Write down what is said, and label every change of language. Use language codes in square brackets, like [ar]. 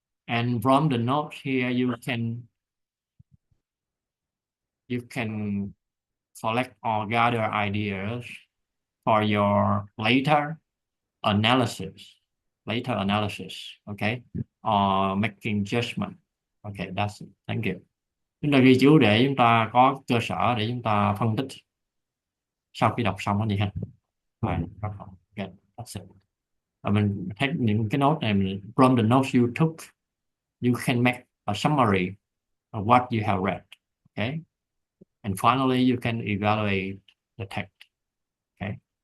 [en] And from the notes here, you can collect or gather ideas for your later analysis, okay, or making judgment. Okay, that's it. Thank you. [vi] Chúng ta ghi chú để chúng ta có cơ sở để chúng ta phân tích sau khi đọc xong cái gì ha. [en] Right. Okay, that's it. [vi] Và mình thấy những cái note này [en] from the notes you took, you can make a summary of what you have read. Okay. And finally, you can evaluate the text. Okay.